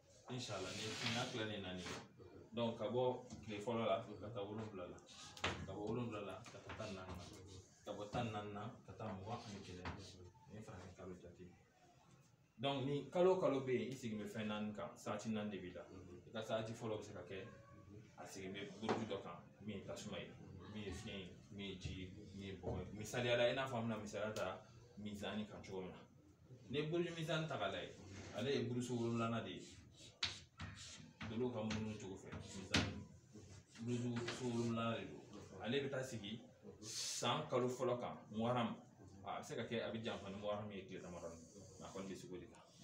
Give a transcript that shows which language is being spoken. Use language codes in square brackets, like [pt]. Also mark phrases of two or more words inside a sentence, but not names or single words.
[bm] inshallah ni fina kila ni nani donc ka bo le folo la ka ta wolonwula la ka bo wolonwula la ka ta tan nanna ka bo tan nanna ka ta mugan ani kelen ni fana ni kalo jate donc ni kalo be i sigi be fɛn naani kan saati naani de b'i la i ka saati fɔlɔ bɛ se ka kɛ a sigi bɛ buruju dɔ kan min ye tasuma ye min ye fiɲɛ ye min ye ji ye min ye bɔgɔ ye misaliya la i n'a fɔ an bɛna misaliya ta mizani kan cogo min na ni buruju mizani ta k'a lajɛ ale ye burusu wolonwulanan de ye dolo ka munumunu cogo fɛ mizani buruju wolonwulanan de don ale bɛ taa sigi san kalo fɔlɔ kan muharam a bɛ se ka kɛ a bɛ janfa ni muharam ye tile damadɔ a kɔni bɛ sigi o de kan